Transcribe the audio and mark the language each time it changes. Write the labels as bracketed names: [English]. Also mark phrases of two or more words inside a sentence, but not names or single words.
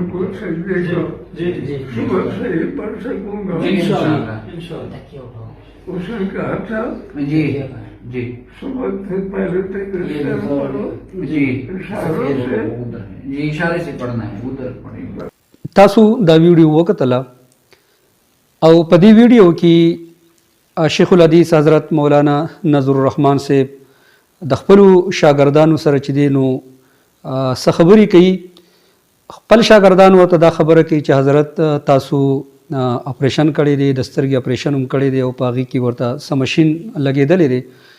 [Urdu] بالکل سجدے کو جی جی صبح سے ہی پڑھ سکوں گا. ان شاء اللہ. اس نے کہا تھا جی جی صبح سے پہلے تک جی اشاروں سے جی اشارے سے پڑھنا ہے۔ ادھر پڑھیں گے. [Pashto] تاسو دا ویډیو وکتله او په دې ویډیو کې شیخ الحدیث حضرت مولانا نظر الرحمن صاحب د خپلو شاګردانو سره چې دی نو څه خبرې کوي. خپل شاګردان ورته دا خبره کوي چې حضرت تاسو اپریشن کړی دی، د سترګې اپریشن هم کړی دی او په هغې کې ورته څه مشین لګېدلی دی.